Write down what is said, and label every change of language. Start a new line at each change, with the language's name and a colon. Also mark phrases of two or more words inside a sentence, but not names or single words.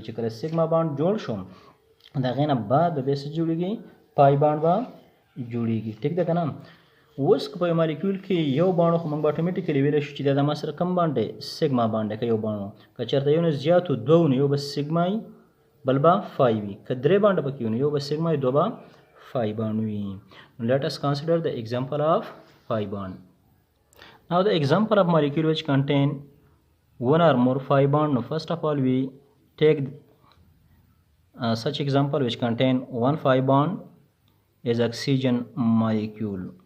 Pashto: چې کله
English: sigma bond
Pashto: جوړ شو د هغې نه بعد به څه جوړیږي
English: pi bond
Pashto: به جوړیږي. ټیک ده که نه. اوس که په یو مالیکول کې یو بانډ خو موږ به اټومیټیکلی ویلی شو چې دا د ما سره کوم بانډ دی
English: sigma bond
Pashto: دی. که یو بانډ که چېرته یو نه زیات و دوه نو یو به سیګما وي بل به فای وي. که درې بانډه پکې وي نو یو به سیګما وي دوه به
English: pi bond
Pashto: وي.
English: Let us consider the example of pi bond. Now the example of molecule which contain one or more pi bond. Now first of all we take such example which contain one pi bond is oxygen molecule.